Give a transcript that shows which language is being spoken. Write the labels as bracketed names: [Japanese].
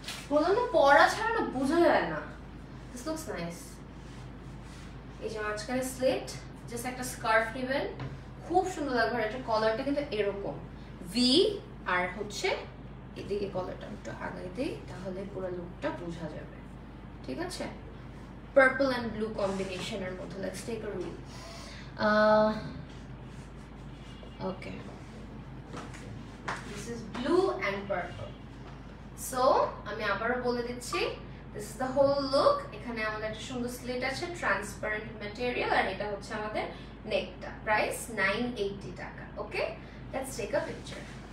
[Bangla] বললাম না, পরা ছাড়া না বোঝা যায় না। [English] This looks nice. [Bangla] এই যে মাঝখানে স্লিট, জাস্ট একটা স্কার্ফ নেবেন, খুব সুন্দর লাগবে। এটা কলারটা কিন্তু এরকম ভি, আর হচ্ছে এদিকে কলারটা একটু আগাই দিই, তাহলে পুরো লুকটা বোঝা যাবে, ঠিক আছে? [English] Purple and blue combination এর মধ্যে। Let's take a reel. Okay, this is blue and purple. So [Bangla] আমি আবারও বলে দিচ্ছি, [English] this is the whole look. [Bangla] এখানে আমাদের একটা সুন্দর স্লিট আছে, ট্রান্সপারেন্ট ম্যাটেরিয়াল, আর এটা হচ্ছে আমাদের নেকটা। প্রাইস 980 টাকা, ওকে? [English] Let's take a picture.